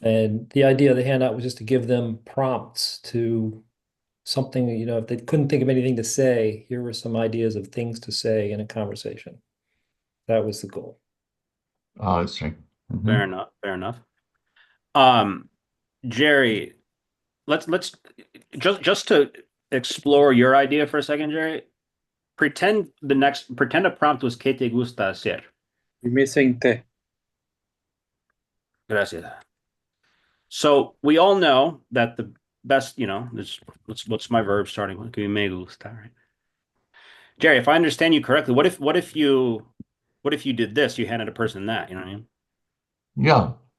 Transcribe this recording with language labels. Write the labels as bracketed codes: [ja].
[en] And the idea of the handout was just to give them prompts to something, you know, if they couldn't think of anything to say, here were some ideas of things to say in a conversation. That was the goal. Oh, I see. Mhm. Fair enough. Fair enough. Jerry, let's just to explore your idea for a second, Jerry. Pretend a prompt was [es] ¿Qué te gusta hacer? [en] You're missing te. [es] Gracias. [en] So we all know that the best, you know, what's my verb starting with? [es] Que me gusta, [en] right? Jerry, if I understand you correctly, what if you did this? You handed a person that, you know what I mean? Yeah.